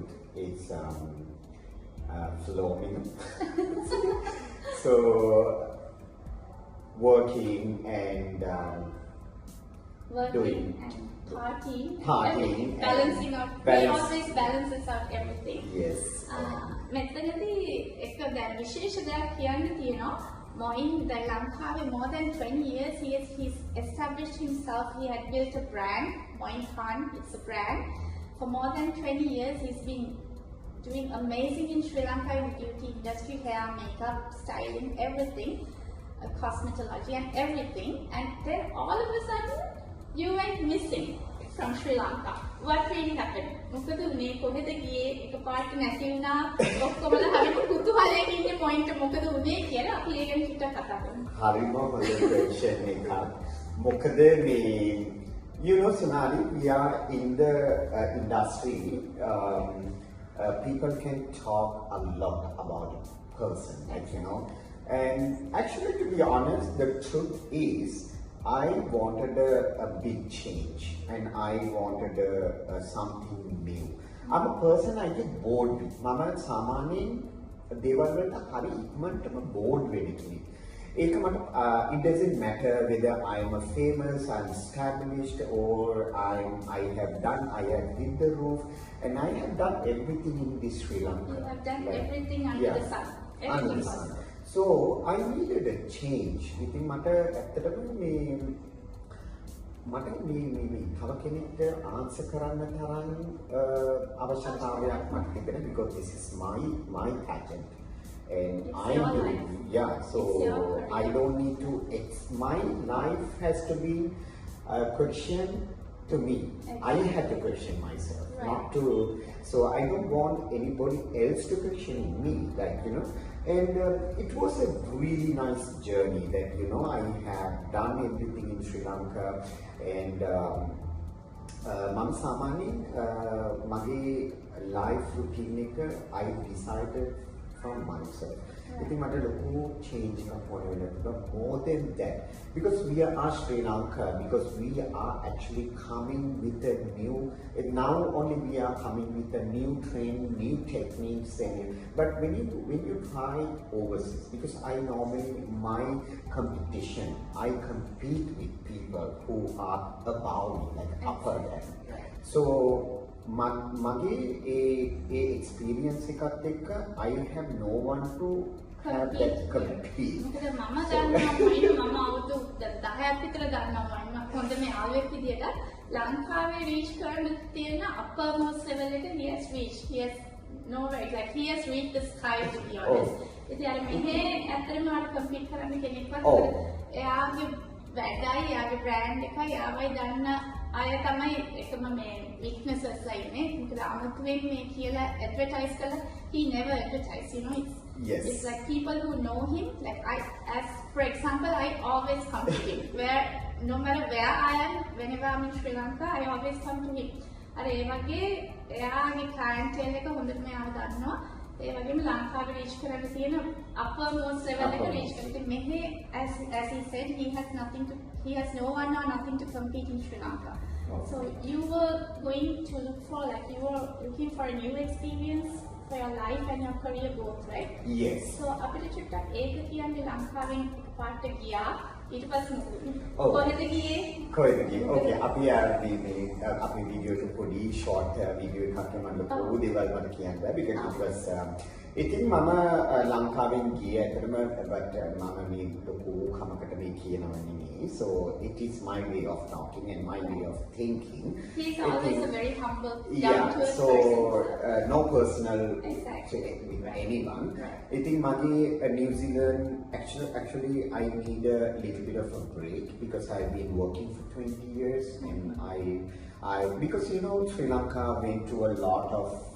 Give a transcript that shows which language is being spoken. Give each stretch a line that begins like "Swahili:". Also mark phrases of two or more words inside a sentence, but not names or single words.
English: It's flowing. So working and working doing and partying. Partying Balancing out. He balance. always balances out everything. Yes.
Sinhala: මෙතනදී එක දැන් විශේෂ දෙයක් කියන්න තියෙනවා.
English: Moin
Sinhala: දැන් ලංකාවේ
English: more than 20 years he's established himself. He had built a brand. Moin Khan, it's a brand. For more than 20 years he's been doing amazing in Sri Lanka in the beauty industry, hair, makeup, styling, everything, cosmetology and everything. And then all of a sudden you went missing from Sri Lanka. What really happened?
Sinhala: මොකද මේ කොහෙද ගියේ? එකපාරට නැති වුණා. ඔක්කොමලා හරිම කුතුහලයෙන් ඉන්නේ පොයින්ට් මොකද උනේ කියලා අපි ඒ ගැන ටිකක් කතා කරමු. හරිම හොඳ question එකක්. මොකද මේ
English: you know Sonali, we are in the industry. People can talk a lot about a person, like you know. And actually, to be honest, the truth is, I wanted a big change, and I wanted something new. I'm a person I get bored with.
Sinhala: මම සාමාන්‍යයෙන් දේවල් වලට හරි ඉක්මනටම bored වෙන කෙනෙක්. ඒක මට
English: it doesn't matter whether I am a famous, I'm established, or I have hit the roof, and I have done everything in this Sri Lanka. You have done everything under the sun. Under Everything the sun. possible. So I needed a change.
Sinhala: ඉතින් මට ඇත්තටම මේ තව කෙනෙක්ට ආන්සර් කරන්න තරම් අවශ්‍යතාවයක් මට තිබෙනවා
English: because this is my pageant. And It's I'm your doing, life. yeah, so It's your I don't need to, my life has to be a question to me. I have to question myself, Right. not to, so I don't want anybody else to question me, like, you know. And it was a really nice journey that, you know, I have done everything in Sri Lanka. And
Sinhala: මම සාමාන්‍යයෙන් මගේ
English: life routine එක I decided from myself.
Sinhala: ඉතින් මට ලොකු change එකක් ඕන වෙනවා.
English: More than that, because we are Sri Lanka, because we are actually coming with a new, now only we are coming with a new trend, new techniques, and but when you try overseas, because I normally my competition, I compete with people who are above me, like upper than. So
Sinhala: මගේ ඒ experience එකත් එක්ක
English: I have no one to have that compete.
Sinhala: මොකද මම දන්නවා මම අවුරුදු 10ක් විතර දන්නවා මම හොඳම යාළුවෙක් විදියට ලංකාවේ reach කරන්න තියෙන
English: uppermost level
Sinhala: එක
English: he has reached the sky, to be honest.
Sinhala: ඉතින් අර මෙහෙ ඇත්තටම මට compete කරන්න කෙනෙක්වත් එයාගේ වැඩයි එයාගේ brand එකයි එයාවයි දන්න අය තමයි එකම මේ weaknesses ලා ඉන්නේ. මොකද අමුතුවෙන් මේ කියලා advertise කළා
English: he never advertise, you know. Yes. It's like people who know him, like for example, I always come to him. No matter where I am, whenever I'm in Sri Lanka, I always come to him.
Sinhala: අර ඒ වගේ එයාගේ clientele එක හොඳටම එයාව දන්නවා. ඒ වගේම ලංකාවේ reach කරන්න තියෙන
English: uppermost level
Sinhala: එක reach කරන්න. ඉතින් මෙහි
English: as he said he has no one or nothing to compete in Sri Lanka. Oh. So you were going to look for you were looking for a new experience for your life and your career both, right? Yes.
Sinhala: So අපිට චුට්ටක් ඒක කියන්නේ ලංකාවෙන් එකපාරට ගියා. ඊට පස්සේ
English: Oh.
Sinhala: කොහෙද ගියේ? කොහෙද ගියේ? Okay, අපි අපි වීඩියෝ එක පොඩි ෂෝට් වීඩියෝ එකක් මම ලොකු දේවල් මට කියන්න බෑ
English: because it was
Sinhala: ඉතින් මම ලංකාවෙන් ගියේ ඇත්තටම but මම මේ ලොකු කමකට මේ කියනවා නෙමෙයි.
English: So it is my way of talking and my way of thinking. He's always a very humble, Yeah, down-to-earth so person. no personal Exactly. with Right. anyone. Right. I think Magi, New Zealand, actually I need a little bit of a break because I've been working for 20 years and because you know Sri Lanka went through a lot of